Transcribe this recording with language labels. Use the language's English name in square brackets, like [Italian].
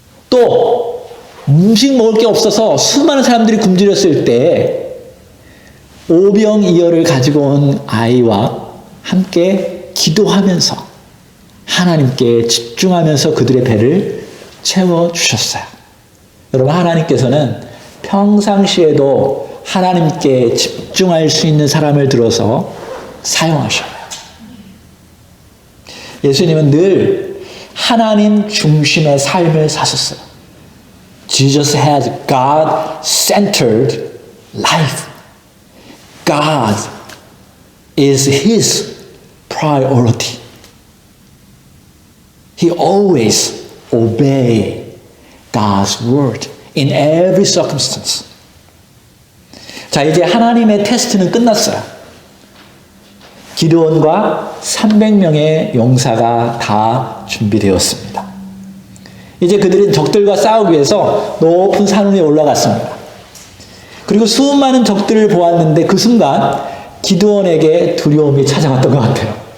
[Korean] 또 음식 먹을 게 없어서 수많은 사람들이 굶주렸을 때 오병이어를 가지고 온 아이와 함께 기도하면서 하나님께 집중하면서 그들의 배를 채워주셨어요. 여러분, 하나님께서는 평상시에도 하나님께 집중할 수 있는 사람을 들어서 사용하셔요. 예수님은 늘 하나님 중심의 삶을 사셨어요. [English] Jesus had God-centered life. God is His priority. He always obeyed God's word in every circumstance. [Korean] 자, 이제 하나님의 테스트는 끝났어요. 기드온과 300명의 용사가 다 준비되었습니다. 이제 그들은 적들과 싸우기 위해서 높은 산 위에 올라갔습니다. 그리고 수많은 적들을 보았는데 그 순간 기드온에게 두려움이 찾아왔던 것 같아요.